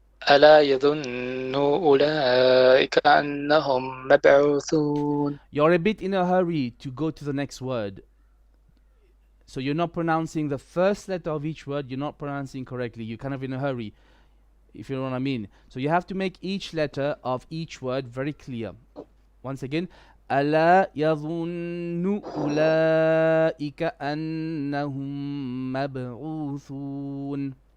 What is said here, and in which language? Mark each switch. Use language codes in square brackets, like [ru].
[ar] ألا يظن أولئك أنهم مبعوثون. [en] You're a bit in a hurry to go to the next word. So you're not pronouncing the first letter of each word. You're not pronouncing correctly. You're kind of in a hurry, if you know what I mean. So you have to make each letter of each word very clear. Once again. [ar] ألا يظن أولئك أنهم مبعوثون.